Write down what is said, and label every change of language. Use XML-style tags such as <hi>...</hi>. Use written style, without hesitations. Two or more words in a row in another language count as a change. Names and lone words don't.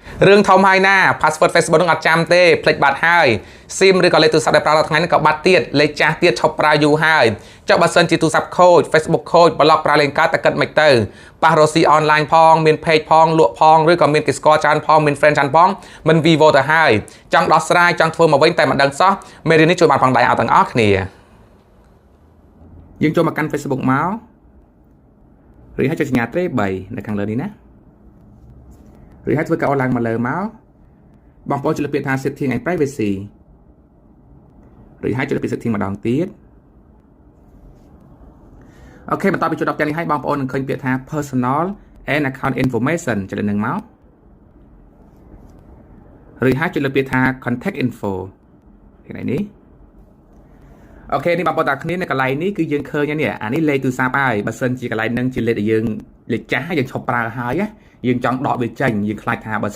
<km>រឿងធំហើយណា password Facebook នឹងអត់ចាំទេភ្លេចបាត់ហើយ SIM ឬក៏លេខទូរស័ព្ទដែលប្រើដល់ថ្ងៃនេះក៏បាត់ទៀតលេខចាស់ទៀតឈប់ប្រើយូរហើយចុះបើសិនជាទូរស័ព្ទខូច Facebook ខូច block ប្រើលេងកើតតែគិតមិនទៅប៉ះរស៊ី online ផងមាន page ផងលក់ផងឬក៏មានគេស្គាល់ច្រើនផងមាន friend ច្រើនផងមិន vivo ទៅហើយចង់ដោះស្រាយចង់ធ្វើមកវិញតែមិនដឹងសោះមេរៀននេះជួយបានផងដែរអត់ទាំងអស់គ្នា យើងចូលមកកាន់ Facebook មកឬហើយចុចសញ្ញាត្រេ3នៅខាងលើនេះណាឬហើយធ្វើការអនឡាញមកលើមកបងប្អូនចុចលើពាក្យថា</km> <en>setting and privacy</en> <km>ឬហើយចុចលើពាក្យ setting ម្ដងទៀត អូខេបន្តពីចុច10យ៉ាងនេះហើយបងប្អូននឹងឃើញពាក្យថា</km> <en>personal and account information</en> <km>ចុចលើនឹងមកឬហើយចុចលើពាក្យថា</km> <en>contact info</en> <km>ថ្ងៃនេះអូខេនេះបងប្អូនតាគ្នានៅកន្លែងនេះគឺយើងឃើញនេះអានេះលេខទូរស័ព្ទហើយបើសិនជាកន្លែងហ្នឹងជាលេខដែលយើងលេខចាស់យើងឈប់ប្រើហើយយើងចង់ដកវាចេញយើងខ្លាចថាបើសិន</km>